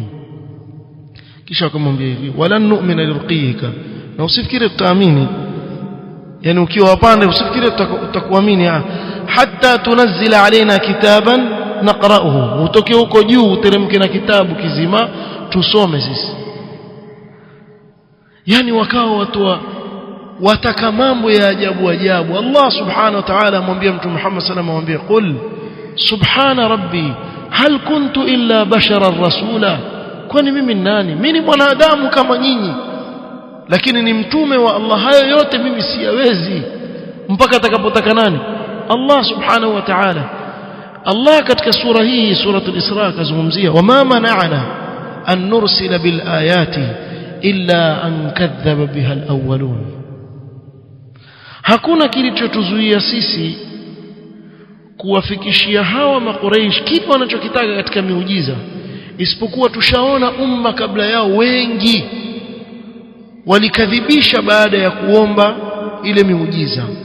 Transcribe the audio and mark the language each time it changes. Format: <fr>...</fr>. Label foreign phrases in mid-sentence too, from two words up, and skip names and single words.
<sw>Kisha akamwambia hivi,</sw> <ar>ولا نؤمن لرقيك,</ar> <sw>na usifikiri tutaamini, yani ukiwa wapanda usifikiri tutakuamini,</sw> <ar>حتى تنزل علينا كتابا نقرؤه,</ar> <sw>utoke huko juu uteremke na kitabu kizima tusome sisi. Yani wakawa watu wataka mambo ya ajabu ajabu.</sw> <ar>الله سبحانه وتعالى</ar> <sw>amwambia Mtume Muhammad</sw> <ar>صلى الله عليه وسلم, قل سبحان ربي هل كنت إلا بشرا رسولا,</ar> <sw>kwani mimi ni nani? Mimi ni mwanadamu kama nyinyi, lakini ni mtume wa Allah. Hayo yote mimi siyawezi mpaka atakapotaka nani?</sw> <ar>الله سبحانه وتعالى.</ar> <sw>Allah katika sura hii, suratul Isra, kazungumzia</sw> <ar>وما منعنا أن نرسل بالآيات إلا أن كذب بها الأولون,</ar> <sw>hakuna kilichotuzuia sisi kuwafikishia hawa makuraish kitu wanachokitaka katika miujiza, isipokuwa tushaona umma kabla yao wengi walikadhibisha baada ya kuomba ile miujiza.</sw>